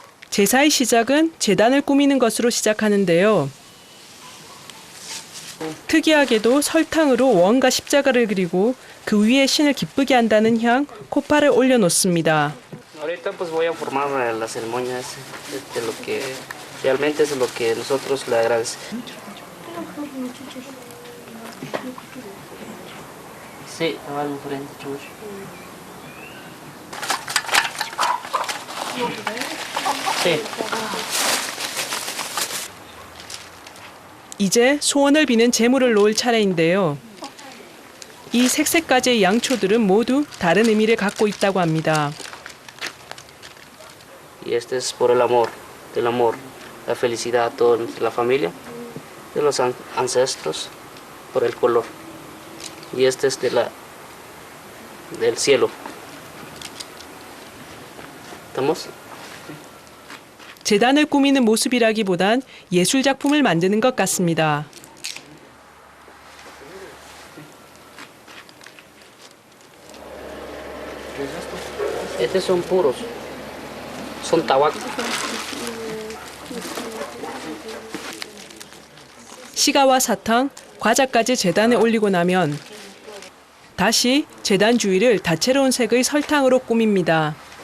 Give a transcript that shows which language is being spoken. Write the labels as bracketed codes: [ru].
[ko] 제사의 시작은 제단을 꾸미는 것으로 시작하는데요. 특이하게도 설탕으로 원과 십자가를 그리고 그 위에 신을 기쁘게 한다는 향, 코파를 올려놓습니다. [es] Ahorita pues voy a formar la ceremonia de lo que realmente es lo que nosotros le agradecemos. Sí, va al frente, chucho. Sí. [ko] 이제 소원을 비는 제물을 놓을 차례인데요. 이 색색까지의 양초들은 모두 다른 의미를 갖고 있다고 합니다. [es] Y este es por el amor, la felicidad a toda la familia, de los ancestros, por el color. Y este es del cielo. ¿Estamos? [ko] 제단을 꾸미는 모습이라기보단 예술 작품을 만드는 것 같습니다. [es] Estos son puros, son tabaco. [ko] 시가와 사탕, 과자까지 제단에 올리고 나면 다시 제단 주위를 다채로운 색의 설탕으로 꾸밉니다.